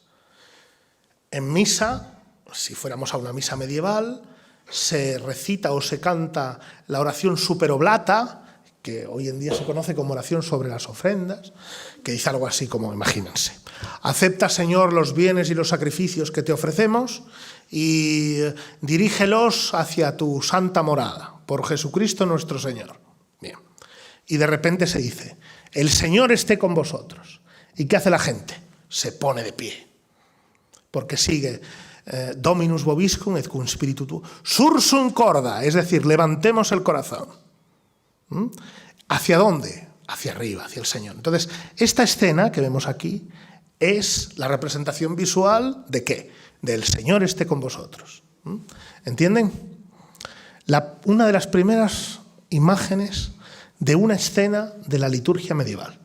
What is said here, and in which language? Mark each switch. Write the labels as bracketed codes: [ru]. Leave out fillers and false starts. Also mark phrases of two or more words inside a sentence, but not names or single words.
[es] En misa, si fuéramos a una misa medieval, se recita o se canta la oración superoblata, que hoy en día se conoce como oración sobre las ofrendas, que dice algo así como, imagínense: acepta, Señor, los bienes y los sacrificios que te ofrecemos y dirígelos hacia tu santa morada, por Jesucristo nuestro Señor. Bien. Y de repente se dice: el Señor esté con vosotros. ¿Y qué hace la gente? Se pone de pie, porque sigue [la] Dominus vobiscum et cum spiritu tuo sursum corda, [es] es decir, levantemos el corazón. ¿Hacia dónde? Hacia arriba, hacia el Señor. Entonces, esta escena que vemos aquí es la representación visual ¿de qué? Del Señor esté con vosotros. ¿Entienden? Una de las primeras imágenes de una escena de la liturgia medieval.